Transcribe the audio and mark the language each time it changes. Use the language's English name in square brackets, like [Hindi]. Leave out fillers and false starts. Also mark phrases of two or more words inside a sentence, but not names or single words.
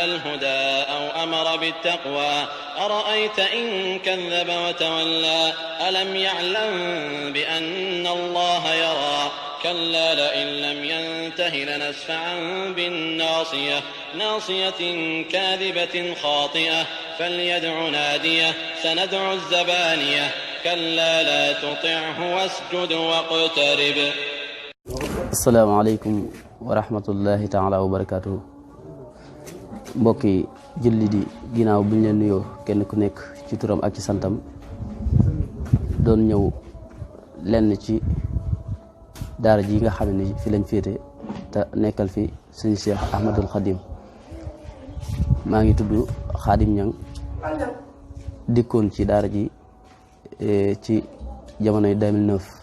[Arabic] الهدى أو أمر بالتقوى أرأيت إن كذب وتولى ألم يعلم بأن الله يرى كلا لئن لم ينته لنسفعا بالناصية ناصية كاذبة خاطئة فليدع ناديه سندع الزبانية كلا لا تطعه واسجد واقترب. السلام عليكم ورحمة الله تعالى وبركاته. [Wolof] mbokki julli di ginnaaw bu ñu leen nuyoo kenn ku nekk ci turam ak ci santam doon ñëw lenn ci daara ji nga xam ne fi lañ féete te nekkal fi sëñ Cheikh Ahmadul Khadim maa ngi tudd Khadim Niang dikkoon ci daara ji ci jamonoy 2009